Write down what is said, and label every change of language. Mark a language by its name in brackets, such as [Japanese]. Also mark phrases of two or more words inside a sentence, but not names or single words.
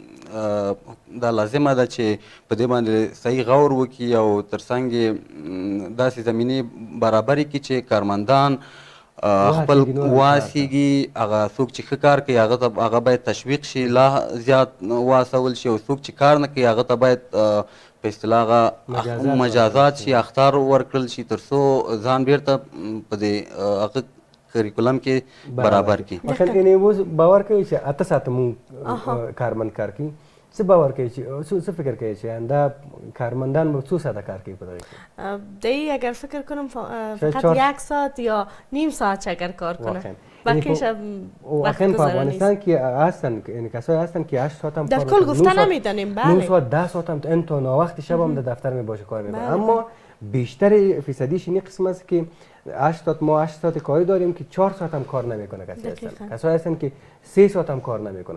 [Pashto] دا لازمه ده چې په دې باندې صحیح غور وکړي او ترڅنګ یې داسې زمینې برابرې کړي چې کارمندان خپل واسیږي هغه څوک چې ښه کار کوي هغه باید تشویق شي لا زیات واسول شي او څوک چې کار نه کوي هغه ته باید په اصطلاح هغه مجازات شي اخطار ورکړل شي تر څو ځان بیرته په دې هغه کریکولم کې برابر کړي. یعنې اوس باور کوي چې 8 ساعته مونږ کارمند کار کوي څه باور کوي چې څه فکر کوي چې آینده کارمندان به څو ساعته کار کوي په دغه کې؟ [Persian] دی اگر فکر کنم فقط 1 ساعت یا نیم ساعت اگر کار کنه بقیش [Pashto] واقعا په افغانستان کې [Persian] هستن یعنی کسایی هستن که 8 ساعت هم در کل گفته نمیدانیم بله 9 ساعت 10 ساعت هم این تا ناوقت شب هم در دفتر می باشه کار میکنه اما بیشتر فیصدیش این قسم است که 8 ساعت ما 8 ساعت کاری داریم که 4 ساعت هم کار نمیکنه کسایی هستن که 3 ساعت هم کار نمیکنه.